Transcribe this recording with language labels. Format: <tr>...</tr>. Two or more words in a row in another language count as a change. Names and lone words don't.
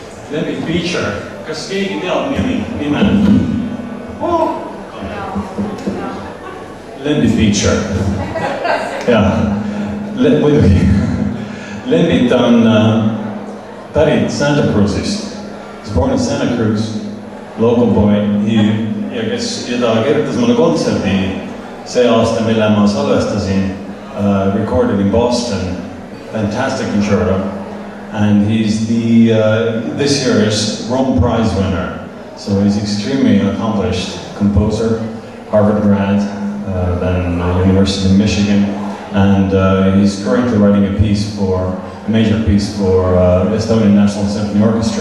<et>Lembi Feature. Kas keegi teab nime? Lembi Feature. Jah, muidugi. Lembit on pärit Santa Cruzist.</et> <en>He's born in Santa Cruz, local boy.</en> <et>Ja ta kirjutas mulle kontserdi see aasta, mille ma salvestasin,</et> <en>recorded in Boston. Fantastic concerto. And he's this year's Rome Prize winner. So he's extremely accomplished composer, Harvard grad, then University of Michigan. And he's currently writing a major piece for Estonian National Symphony Orchestra.</en>